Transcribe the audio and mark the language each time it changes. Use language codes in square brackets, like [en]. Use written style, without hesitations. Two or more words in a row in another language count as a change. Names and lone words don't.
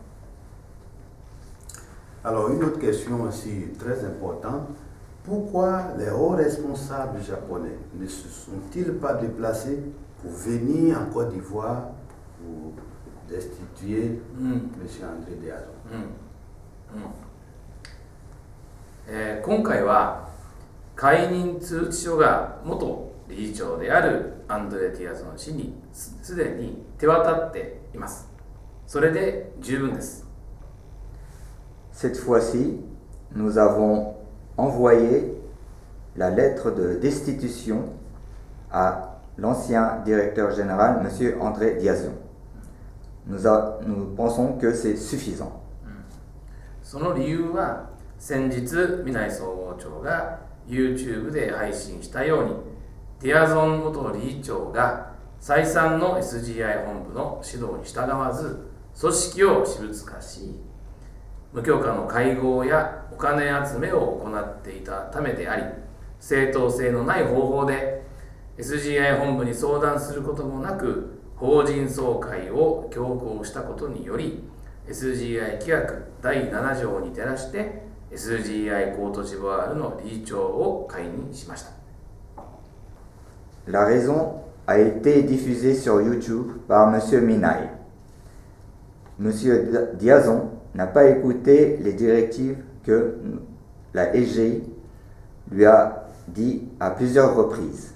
[fr] Alors, une autre question aussi très importante. Pourquoi les hauts responsables japonais ne se sont-ils pas déplacés pour venir en Côte d'Ivoire pour destituer M. André Diazon? [ja] 今回は解任通知書が元理事長であるアンドレ・ティアゾン氏にすでに手渡っています。それで十分です。 [fr] Cette fois-ci, nous avons envoyé la lettre de destitution à l'ancien directeur général, M. André Diazon. Nous pensons que c'est suffisant. [ja] その理由は先日南井総合長が YouTube で配信したようにディアゾン元理事長が再三の SGI 本部の指導に従わず組織を私物化し無許可の会合やお金集めを行っていたためであり正当性のない方法で SGI 本部に相談することもなく法人総会を強行したことにより SGI 規約第7条に照らして SGI コートジボワールの理事長を解任しました。 [fr] La raison a été diffusée sur YouTube par M. Minai. M. Diazon n'a pas écouté les directives que la SGI lui a dit à plusieurs reprises.